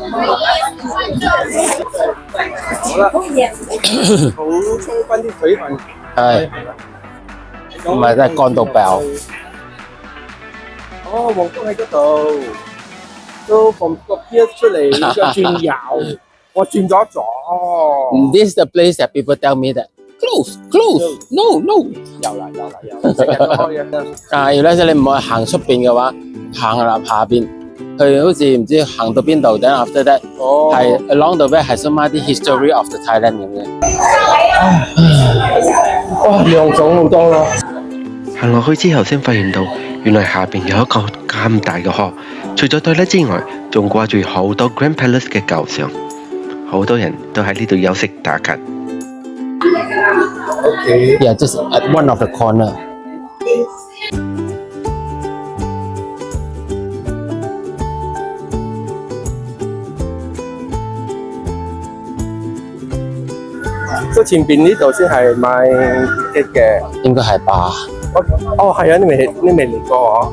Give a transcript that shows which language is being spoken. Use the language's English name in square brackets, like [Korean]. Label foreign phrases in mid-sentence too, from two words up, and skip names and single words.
[Cantonese] 好啦，補充翻啲水分。係，唔係真係乾到爆。哦，皇宮喺嗰度，都從個邊出嚟，再轉右，我轉咗左。 [English] This is the place that people tell me that close, no. [Cantonese] 有啦，成日都開嘅。但係如果你唔去行出邊嘅話，行下邊，佢好似唔知行到邊度，等 [English] after that [Cantonese] 係 [English] along the way [Cantonese] 係想買啲 [English] history of the Thailand [Cantonese] 咁嘅。哇，量咗好多咯。行落去之後先發現到，原來下邊有一個咁大嘅河，除咗對咧之外，仲掛住好多 Grand Palace 嘅舊相，好多人都喺呢度休息打卡。 [English] Okay. Yeah, just at one of the corner. [Cantonese] 所以前邊呢度先係賣嘅，應該係吧？哦，係啊，你未嚟過嗬？